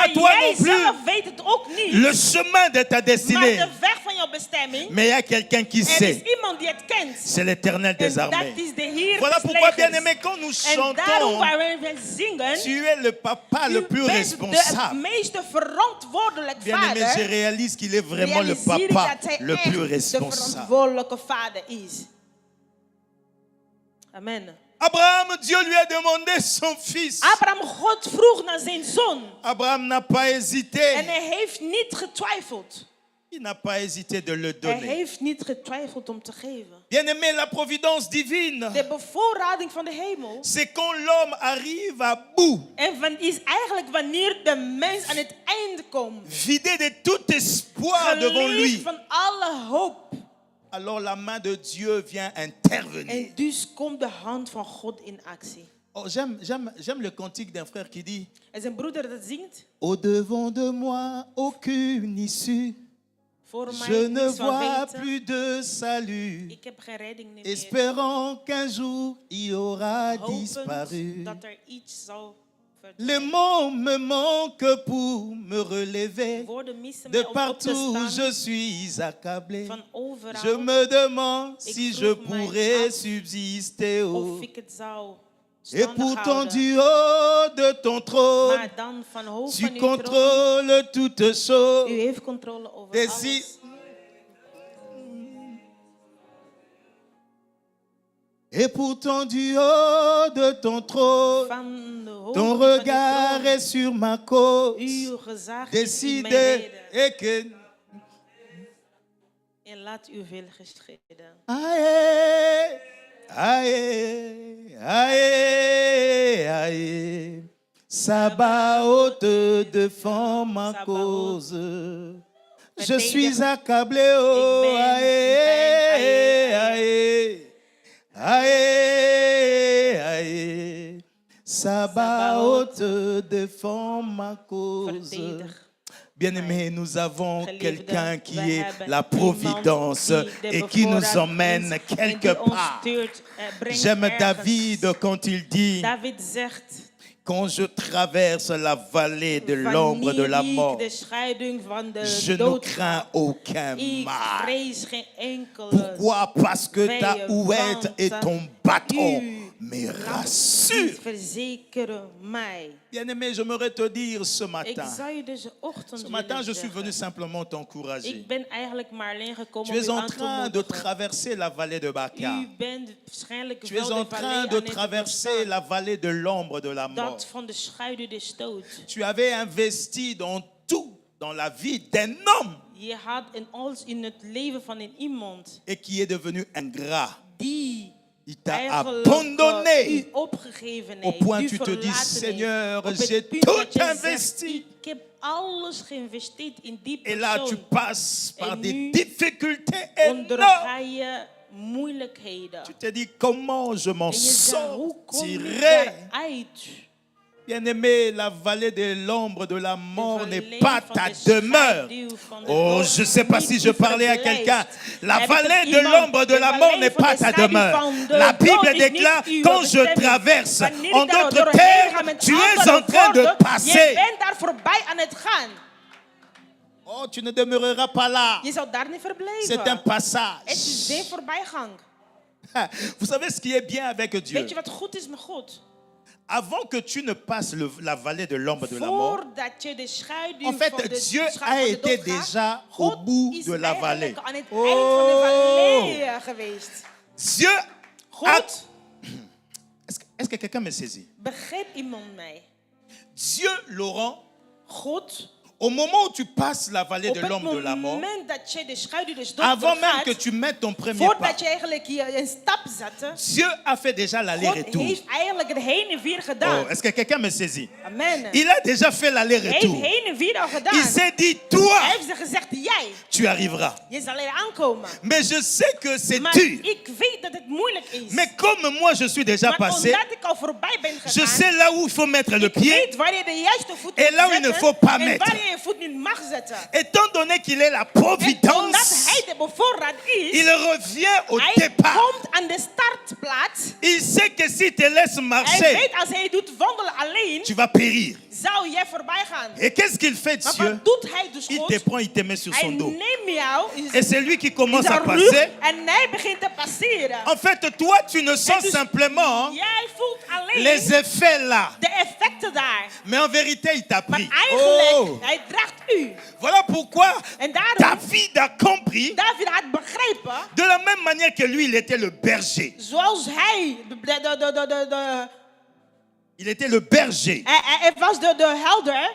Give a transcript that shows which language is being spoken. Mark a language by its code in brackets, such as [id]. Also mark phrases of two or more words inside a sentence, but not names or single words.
[nl] maar [fr] toi [nl] jij [fr] non plus [nl] zelf weet het ook niet. [fr] le chemin de ta [nl] Maar [fr] destinée. [nl] de weg van jouw bestemming, [fr] Mais il y a quelqu'un qui [nl] er is [fr] sait. [nl] iemand die het kent. [fr] C'est l'Éternel [nl] En [fr] des [nl] dat [fr] armées. [nl] is de Heer [fr] Voilà des pourquoi, [nl] legers. [fr] bien-aimé, quand nous [nl] En daarom [fr] chantons, [nl] waar we zingen, [fr] tu es le papa le [nl] u [fr] plus [nl] bent de [fr] responsable. [nl] meeste verantwoordelijk [fr] Bien-aimé, je [nl] vader. [fr] réalise qu'il est vraiment le [nl] Realiseer ik [fr] papa [nl] dat hij [fr] le [nl] echt [fr] plus [nl] de [fr] responsable. [nl] verantwoordelijke vader is. Amen. [fr] Abraham, Dieu lui a demandé son fils. [nl] Abraham, God vroeg naar zijn zoon. [fr] Abraham n'a pas hésité. [nl] En hij heeft niet getwijfeld. [fr] Il n'a pas hésité de le [nl] Hij [fr] donner. [nl] heeft niet getwijfeld om te geven. [fr] Bien-aimé, la providence divine, [nl] De bevoorrading van de hemel. [fr] c'est quand l'homme arrive à bout, [nl] Is eigenlijk wanneer de mens aan het einde komt. [fr] vidé de tout espoir devant [nl] Geleefd [fr] lui. [nl] van alle hoop. [fr] Alors la main de Dieu vient intervenir. [nl] En dus komt de hand van God in actie. [fr] Oh, j'aime le cantique d'un frère qui dit: [nl] En zijn broeder dat zingt. [fr] Au-devant de moi, aucune issue. [nl] Voor mij [fr] Je ne [nl] niets van [fr] vois [nl] weten. [fr] plus de salut. [nl] Ik heb geen redding meer. [fr] Espérant qu'un jour il aura [nl] Hopend [fr] disparu. [nl] dat er iets zal [fr] Les [nl] verdwijnen. [fr] mots me manquent pour me relever. [nl] Woorden missen [fr] De [nl] mij om op te [fr] partout je [nl] staan. [fr] suis accablé. [nl] Van overal. [fr] Je me demande [nl] Ik [fr] si [nl] vroeg [fr] je [nl] mij [fr] pourrais [nl] af [fr] subsister. Oh. [nl] Of ik het zou [fr] Et [nl] standig [fr] pourtant [nl] houden. [fr] du haut de ton trône, [nl] Maar dan van hoog [fr] tu [nl] van uw troon. [fr] contrôles toutes [nl] U [fr] choses. [nl] heeft controle over [fr] Et [nl] alles. [fr] si- Et pourtant du haut de ton trône, [nl] Van de hoogte [fr] ton [nl] van uw [fr] regard [nl] troon. [fr] est sur ma cause. [nl] Uw gezag is in mijn [fr] Décidé [nl] reden. [fr] et que [nl] En laat uw wil geschieden. [fr] aïe, aïe, aïe, aïe. Sabaoth défend ma Sabaoth. cause. Je [nl] Verdedig. [fr] suis accablé, oh, [nl] Ik ben [fr] aïe, [nl] in pijn, [fr] aïe, aïe, aïe. Sabaoth défend ma cause. [nl] Verdedig. [fr] Bien-aimés, nous avons [nl] Geliefden, [fr] quelqu'un qui [nl] wij [fr] est [nl] hebben [fr] la [nl] iemand [fr] providence [nl] die de [fr] et qui nous [nl] bevoorrading [fr] emmène [nl] is en [fr] quelque [nl] die ons [fr] part. [nl] stuurt, brengt [fr] J'aime [nl] ergens. [fr] David quand il dit: [nl] David zegt, [fr] quand je traverse la vallée de l'ombre de la [nl] wanneer [fr] mort, [nl] ik de scheiding van de [fr] je ne [nl] dood [fr] crains aucun [nl] ik [fr] mal. [nl] vrees geen enkele [fr] Pourquoi? Parce que ta [nl] vijand, [fr] houette et [nl] want [fr] ton bâton [nl] u [fr] me [nl] die [fr] rassurent. [nl] verzekeren mij. [fr] Bien-aimé, j'aimerais te dire ce [nl] Ik [fr] matin. [nl] zou je deze ochtend [fr] Ce matin, [nl] willen [fr] je suis [nl] zeggen. [fr] venu simplement t'encourager. [nl] Ik ben eigenlijk maar alleen gekomen [fr] Tu [nl] om [fr] es [nl] u [fr] en [nl] aan te [fr] train de [nl] moedigen. [fr] traverser la vallée de Baca. [nl] U bent waarschijnlijk [fr] Tu [nl] wel [fr] es [nl] de [fr] en [nl] vallei [fr] train [nl] aan [fr] de [nl] het [fr] traverser [nl] doorstaan. [fr] la vallée de l'ombre de la mort. [nl] Dat van de schaduw des doods. [fr] Tu avais investi dans tout, dans la vie d'un homme [nl] Je had in alles in het leven van een iemand [fr] et qui est devenu ingrat. [nl] die [fr] Il t'a [nl] eigenlijk [fr] abandonné [nl] u opgegeven [fr] au [nl] heeft, [fr] point [nl] u [fr] tu te dis: [nl] verlaten [fr] Seigneur, [nl] heeft. Op het [fr] j'ai [nl] punt dat [fr] tout [nl] je zegt, [fr] investi. [nl] ik heb alles geïnvesteerd in die [fr] Et là, tu [nl] persoon. [fr] passes par [nl] En [fr] des [nl] nu [fr] difficultés [nl] onderga [fr] énormes. [nl] je moeilijkheden. [fr] Tu te dis: comment je m'en [nl] En je zegt, hoe kom ik [fr] sortirai? [nl] daaruit? [fr] Bien-aimé, la vallée de l'ombre de la mort [nl] De [fr] n'est [nl] vallei [fr] pas [nl] van [fr] ta [nl] de [fr] demeure. [nl] schaduw van de [fr] Oh, [nl] dood [fr] je ne sais pas [nl] niet [fr] si je [nl] uw [fr] parlais à [nl] verblijf. [fr] quelqu'un. La [nl] Heb ik [fr] vallée [nl] het [fr] de [nl] iemand? [fr] l'ombre de [nl] De [fr] la mort [nl] vallei [fr] n'est [nl] van [fr] pas [nl] de [fr] ta [nl] schaduw [fr] demeure. [nl] van de [fr] La [nl] dood [fr] Bible [nl] is niet [fr] déclare: [nl] uw [fr] quand je [nl] bestemming. [fr] traverse, [nl] Wanneer [fr] en [nl] ik daar [fr] d'autres [nl] doorheen ga, [fr] termes, [nl] met [fr] tu es [nl] andere [fr] en train de [nl] woorden, [fr] passer. [nl] Je bent daar voorbij aan het gaan. [fr] Oh, tu ne demeureras pas là. [nl] Je zou daar niet verblijven. [fr] C'est un passage. [nl] Het is een voorbijgang. [fr] Vous savez ce qui est bien avec Dieu? [nl] Weet je wat goed is met God? [fr] Avant que tu ne passes la vallée de l'ombre de la mort, [nl] Voordat je de schaduw [fr] en fait, [nl] van de [fr] Dieu [nl] schaduw [fr] a [nl] van de [fr] été [nl] dood gaat, [fr] déjà au [nl] God [fr] bout [nl] is [fr] de la vallée. [nl] eigenlijk aan het [fr] Oh. [nl] eind van de vallei geweest. [fr] Dieu a... [nl] God, [fr] Est-ce que quelqu'un me saisit? [nl] begrijpt iemand mij? [fr] Dieu, Laurent, [nl] God, [fr] Au moment où tu passes la vallée [nl] Op [fr] de [nl] het [fr] l'homme de la mort, [nl] moment dat je de schaduw des dood [fr] avant même [nl] doorgaat, [fr] que tu mettes ton premier pas, [nl] voordat je eigenlijk een stap zette, [fr] Dieu a fait déjà [nl] God [fr] l'aller-retour. [nl] heeft eigenlijk het heen en weer [fr] Oh, [nl] gedaan. [fr] est-ce que quelqu'un me saisit? Amen. Il a déjà fait [nl] Hij heeft [fr] l'aller-retour. [nl] heen en weer al gedaan. [fr] Il s'est dit, toi, [nl] Hij heeft ze gezegd, jij, [fr] tu arriveras. [nl] je zal er aankomen. [fr] Mais je sais que c'est [nl] Maar [fr] dur. [nl] ik weet dat het moeilijk is. [fr] Mais comme moi, je suis déjà [nl] Maar [fr] passé, [nl] omdat ik al voorbij ben [fr] je [nl] gegaan, [fr] sais là où il faut mettre le [nl] ik [fr] pied. [nl] weet waar je de juiste voet [fr] Et [nl] moet [fr] là où il ne [nl] zetten [fr] faut pas [nl] en [fr] mettre. [nl] waar je je voet niet mag zetten. [fr] Étant donné qu'il est la [nl] En omdat [fr] providence, [nl] hij de bevoorraad is, [fr] il revient au [nl] hij [fr] départ. [nl] komt aan de startplaats. [fr] Il sait que s'il te laisse [nl] Hij [fr] marcher, [nl] weet als hij doet wandelen alleen, [fr] tu vas périr. [nl] zou jij voorbij gaan. [fr] Et qu'est-ce qu'il fait, [nl] Maar [fr] Dieu? [nl] wat doet hij dus [fr] Il [nl] goed? [fr] te prend, il te met sur [nl] Hij [fr] son dos. [nl] neemt jou in [fr] Et c'est lui qui commence à [nl] zijn rug [fr] passer. [nl] en hij begint te passeren. [fr] En fait, toi, tu ne sens [nl] dus [fr] simplement [nl] Jij voelt alleen [fr] les effets là. [nl] de effecten daar. [fr] Mais en vérité, il t'a [nl] Maar [fr] pris. [nl] eigenlijk, [fr] Oh. [nl] hij draagt u. [fr] Voilà pourquoi [nl] En daarom, [fr] David a compris, [nl] David had begrepen, [fr] de la même manière que lui, il était le berger. [nl] zoals hij, [fr] Il était le berger. [nl] hij was de helder.